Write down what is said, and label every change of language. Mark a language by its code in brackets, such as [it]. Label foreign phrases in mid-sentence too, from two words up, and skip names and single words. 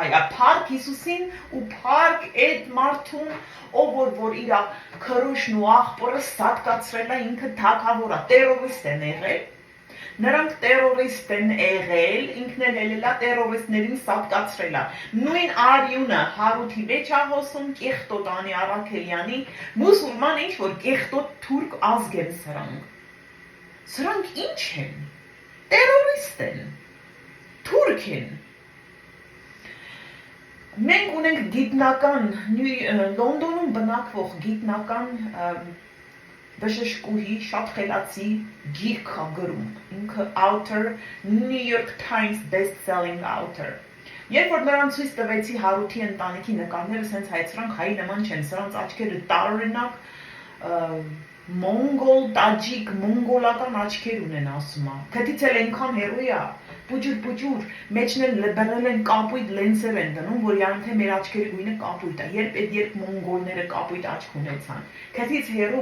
[hy] է, փառք Հիսուսին ու փառք այդ մարդուն, ով որ իրա քրոջն ու աղբորը սատկացրել է, ինքը թագավոր է, տերորիստ են եղել։ Նրանք տերորիստ են եղել, ինքն էլ ելելա տերորիստներին սատկացրել է։ Նույն արյունը Հարութի մեջ է հոսում, կեղտոտ Անի Առաքելյանի, մուսուլման ինչ որ կեղտոտ թուրք ազգ են սրանք։ Սրանք ինչ են։ Տերորիստ են։ Թուրք են։ Մենք ունենք գիտնական, Լոնդոնում բնակվող գիտնական բժշկուհի, շատ խելացի գիրք է գրում, ինքը author, [en] New York Times best-selling author։ [hy] Երբ որ նրան ցույց տվեցի Հարութի ընտանիքի նկարները, սենց հայ սրանք հայի նման չեն, սրանց աչքերը տարօրինակ մոնգոլ, տաջիկ, մոնգոլական աչքեր ունեն ասում է։ Քթից էլ այնքան հեռու է, պուջուր, մեջն էլ բռնել են կապույտ լենսեր են դնում, որ յանում թե մեր աչքերի գույնը կապույտ է, երբ մոնգոլները կապույտ աչք ունեցան։ Քթից հեռու